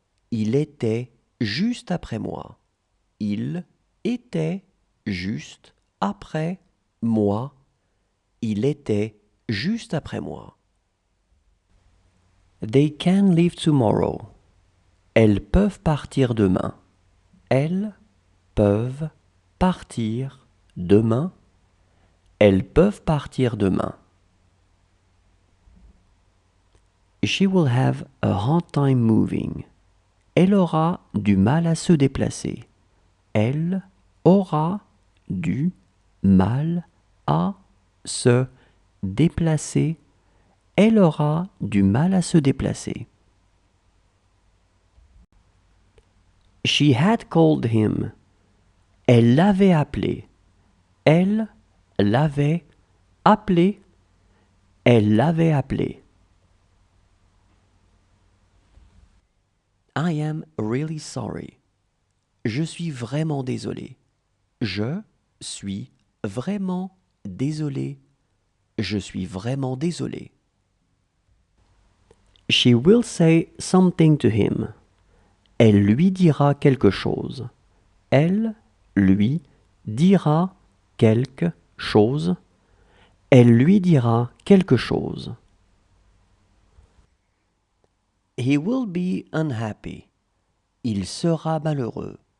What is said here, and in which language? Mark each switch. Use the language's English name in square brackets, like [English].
[French] Il était juste après moi. Il était juste après moi. Il était juste après moi. [English] They can leave tomorrow. [French] Elles peuvent partir demain. Elles peuvent partir demain. Elles peuvent partir demain. [English] She will have a hard time moving. [French] Elle aura du mal à se déplacer. Elle aura du mal à se déplacer. Elle aura du mal à se déplacer. [English] She had called him. [French] Elle l'avait appelé. Elle l'avait appelé. Elle l'avait appelé. [English] I am really sorry. [French] Je suis vraiment désolé. Je suis vraiment désolé. Je suis vraiment désolé. [English] She will say something to him. [French] Elle lui dira quelque chose. Elle lui dira quelque chose. Elle lui dira quelque chose. [English] He will be unhappy. [French] Il sera malheureux.